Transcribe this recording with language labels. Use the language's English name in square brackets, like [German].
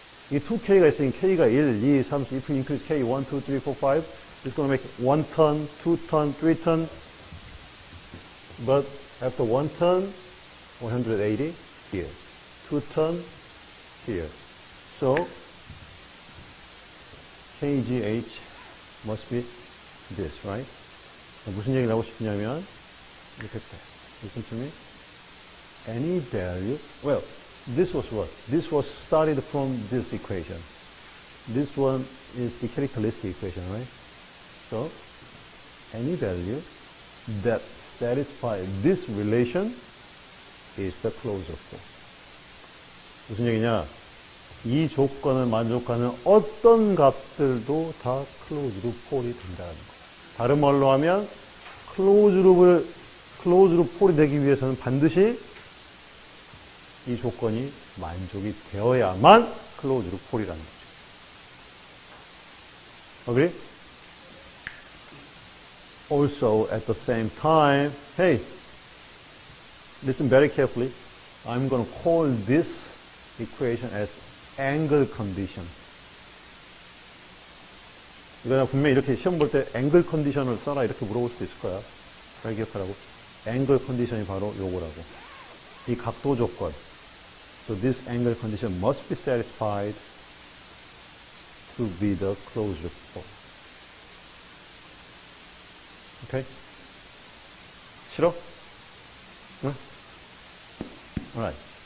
[Korean] 이 2k가 있으니 k가 [English] 1, 2, 3, if you increase k, 1, 2, 3, 4, 5, it's going to make 1 turn, 2 turn, 3 turn. But after 1 turn, 180. here. 2 turn here. So KGH must be this, right? [Korean] 무슨 얘기를 하고 싶냐면 이렇게 돼. [English] Listen to me. Any value, well, this was what? This was started from this equation. This one is the characteristic equation, right? So, any value that satisfies this relation is the closure form. [Korean] 무슨 얘기냐? 이 조건을 만족하는 어떤 값들도 다 closed 폴이 된다는 거예요. 다른 말로 하면 closed 폴이 되기 위해서는 반드시 이 조건이 만족이 되어야만 closed 폴이라는 거죠. [English] Agree? Also, at the same time, hey, listen very carefully. I'm going to call this equation as angle condition. [Korean] 이거는 분명히 이렇게 시험 볼 때 angle condition을 써라 이렇게 물어볼 수도 있을 거야. 잘 기억하라고. angle condition이 바로 요거라고. 이 각도 조건. [English] So this angle condition must be satisfied to be the closure form. Okay? [Korean] 싫어? 응? [English] Alright.